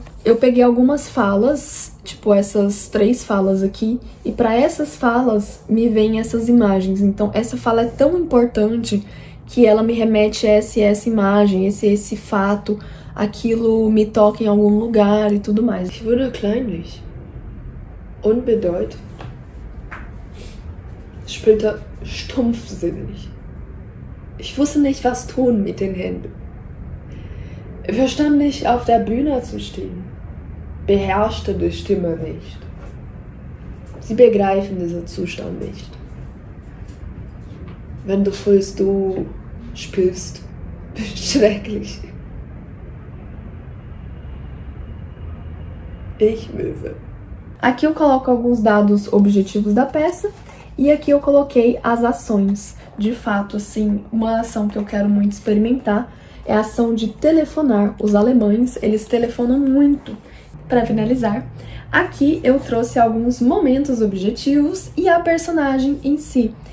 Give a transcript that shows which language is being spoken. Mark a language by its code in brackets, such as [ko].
[pt] Eu peguei algumas falas, tipo essas 3 falas aqui, e para essas falas me vêm essas imagens. Então essa fala é tão importante que ela me remete a essa imagem, esse fato, aquilo me toca em algum lugar e tudo mais. [de] Ich wurde kleinlich, unbedeutend, später stumpfsinnig. Ich wusste nicht, was tun mit den Händen. Verstand nicht, auf der Bühne zu stehen. Beherrschte die Stimme nicht. Sie begreifen diesen Zustand nicht. Wenn du fühlst, du spürst, schrecklich. Ich Möwe. [pt] Aqui eu coloco alguns dados objetivos da peça e aqui eu coloquei as ações. De fato, assim, uma ação que eu quero muito experimentar é a ação de telefonar. Os alemães, eles telefonam muito. Para finalizar, aqui eu trouxe alguns momentos objetivos e a personagem em si.